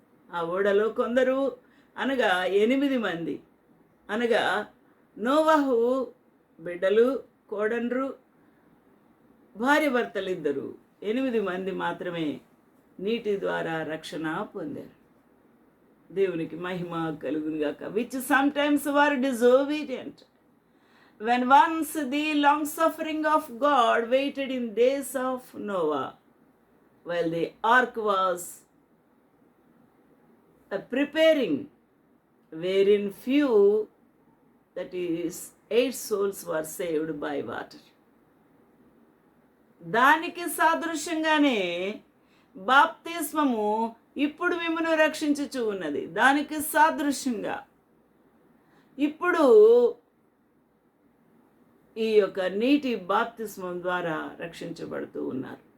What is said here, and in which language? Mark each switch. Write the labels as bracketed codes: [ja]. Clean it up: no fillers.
[te] ఆ ఓడలో కొందరు, అనగా 8 మంది, అనగా నోవాహు బిడ్డలు, కోడన్రు, భార్య భర్తలు 2, 8 మంది మాత్రమే నీటి ద్వారా రక్షణ పొందారు. దేవునికి మహిమ కలుగునుగాక. [en] Which sometimes were disobedient when once the long suffering of God waited in days of Noah while the ark was preparing, wherein few, that is 8 souls, were saved by water. [te] దానికి సాదృశ్యంగానే బాప్తిస్మము ఇప్పుడు మిమ్మల్ని రక్షించుచూ ఉన్నది. దానికి సాదృశ్యంగా ఇప్పుడు ఈ యొక్క నీటి బాప్తిస్మం ద్వారా రక్షించబడుతూ ఉన్నారు.